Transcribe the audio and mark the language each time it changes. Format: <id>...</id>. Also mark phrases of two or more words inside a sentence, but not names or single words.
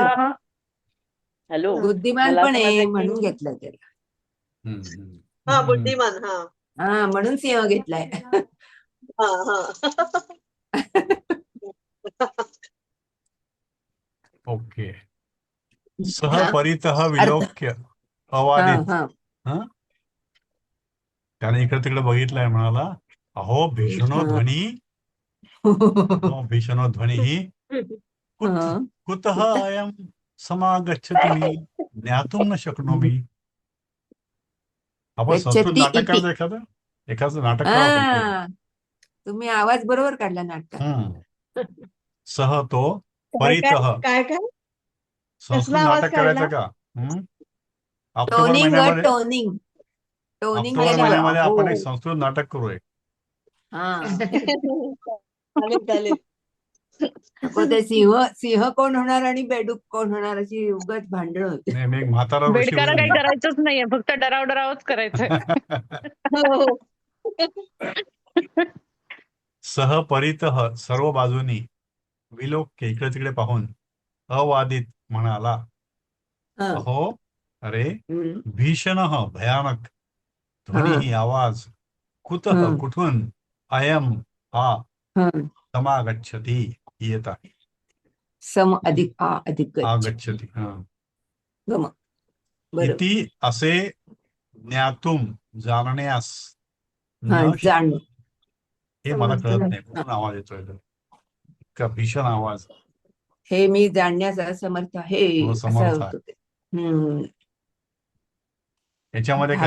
<mr>म्हणून. हॅलो बुद्धिमान मला पण असं आहे वाटतं म्हणून की घेतलं त्याला. हम्म. हा, बुद्धिमान. हा हा, म्हणून सिंह घेतलाय. हा हा. ओके.</mr> <sa>सह परितः विलोक्य अवादित.</sa> <mr>हा. हा, त्याने इकडे तिकडे बघितलंय, म्हणाला</mr> <sa>अहो भीषणो ध्वनी. अहो भीषणो ध्वनी</sa> <mr>हा.</mr> <sa>कुतः अयं समागच्छति मी ज्ञातुं न शक्नोमि.</sa> <mr>आपण संस्कृत</mr> <sa>गच्छति</sa> <mr>नाटक</mr> <sa>इति.</sa> <mr>करायचं एखादं नाटक करावं. हा, तुम्ही आवाज बरोबर काढला नाटकात. सह तो काय</mr> <sa>परितः.</sa> <mr>काय काय संस्कृत कसला आवाज नाटक काढला? करायचं का? ऑक्टोबर टोनिंग महिन्यामध्ये टोनिंग टोनिंग ऑक्टोबर केलं महिन्यामध्ये बरं. आपण हो. एक संस्कृत नाटक करू. हा, चालेल. नको ते सिंह कोण होणार आणि बेडूक कोण होणार अशी उगाच भांडण होते. नाही, मी एक म्हातारा ऋषी बेडकाला काही होईल. करायचंच नाहीये, फक्त डरावच करायचंय. हो.</mr> <sa>सह परितः</sa> <mr>सर्व बाजूनी विलोक्य इकडे तिकडे पाहून अवादित म्हणाला हा. अहो अरे हम्म. भीषण भयानक ध्वनी ही आवाज कुतः कुठून अयम हा हा. समागच्छति येत आहे. सम अधिक आ अधिक गच्छ.</mr> <sa>आगच्छति.</sa> <mr>गम. बरोबर. इति असे ज्ञातुम जाणण्यास हा, न जाण. हे मला कळत नाही कुठून आवाज येतोय तो. इतका भीषण आवाज. हे मी जाणण्यास असमर्थ आहे हो, असं समर्थ होतं ते. याच्यामध्ये काही</mr>